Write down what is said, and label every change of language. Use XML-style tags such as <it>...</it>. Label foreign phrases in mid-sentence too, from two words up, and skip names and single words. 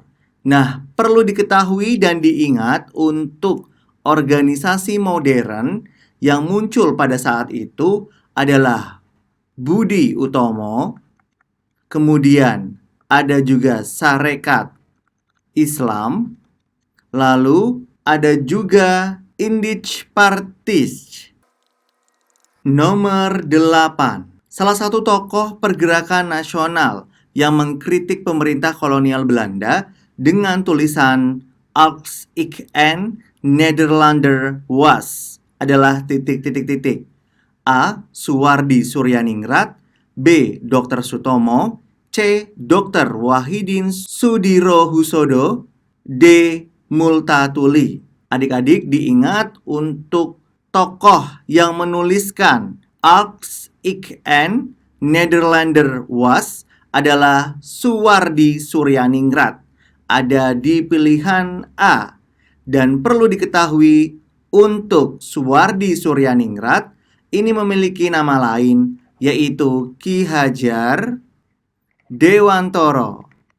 <id>Nah, perlu diketahui dan diingat untuk organisasi modern yang muncul pada saat itu adalah Budi Utomo, kemudian ada juga Sarekat Islam, lalu ada juga Indich Partis. Nomor 8. Salah satu tokoh pergerakan nasional yang mengkritik pemerintah kolonial Belanda dengan tulisan Als ik een Nederlander was adalah titik-titik-titik. A. Suwardi Suryaningrat. B. Dr. Sutomo. C. Dr. Wahidin Sudirohusodo. D. Multatuli. Adik-adik diingat untuk tokoh yang menuliskan Als ik een Nederlander was adalah Suwardi Suryaningrat. Ada di pilihan A. Dan perlu diketahui untuk Suwardi Suryaningrat ini memiliki nama lain, yaitu Ki Hajar Dewantoro.</id>